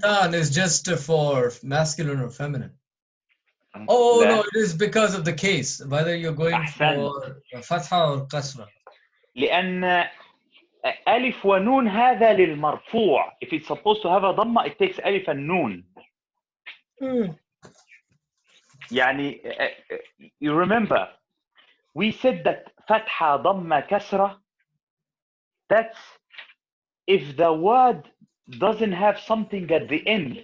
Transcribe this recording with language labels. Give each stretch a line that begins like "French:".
English: tan is just for masculine or feminine. Oh
Arabic: لا.
English: no, it is because of the case whether you're going
Arabic: أحسن.
English: for fatha or kasra.
Arabic: لأن ألف ونون هذا للمرفوع.
English: If it's supposed to have a ضمة, it takes ألف النون.
Arabic: يعني
English: you remember we said that فتحة ضمة كسرة. That's if the word doesn't have something at the end.